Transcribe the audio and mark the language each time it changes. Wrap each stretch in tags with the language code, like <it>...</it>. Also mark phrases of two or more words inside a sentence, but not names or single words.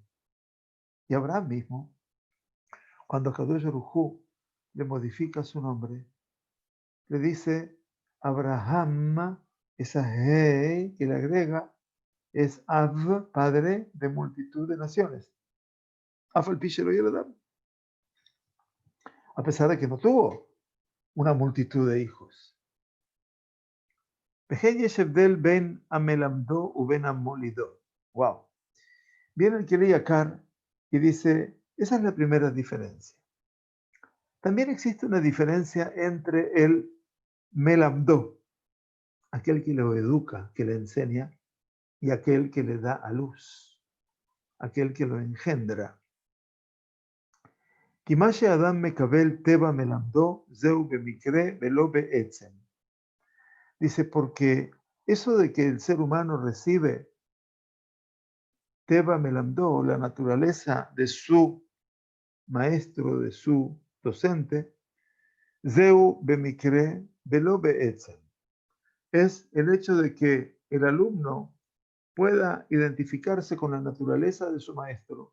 <es>Y Abraham mismo, cuando</es> <he>קדוש ברוך הוא</he> <es>le modifica su nombre, le dice Abraham, esa He que le agrega, es Av, padre de multitud de naciones.</es> <he>אף על פי שלא ילדם.</he> <es>A pesar de que no tuvo una multitud de hijos.</es> <he>וכן יש הבדל בין המלמדו ובין המולידו.</he> <es>Wow. Viene el Kili Yakar y dice, esa es la primera diferencia. También existe una diferencia entre el melamdo, aquel que lo educa, que le enseña, y aquel que le da a luz, aquel que lo engendra.</es> <he>כמה שאדם מקבל טבע מלמדו זהו במקרה ולא בעצם.</he> <es>Dice, porque eso de que el ser humano recibe</es> <he>טבע מלמדו,</he> <es>la naturaleza de su maestro, de su docente,</es> <he>זהו במקרה ולא בעצם,</he> <es>es el hecho de que el alumno pueda identificarse con la naturaleza de su maestro.</es>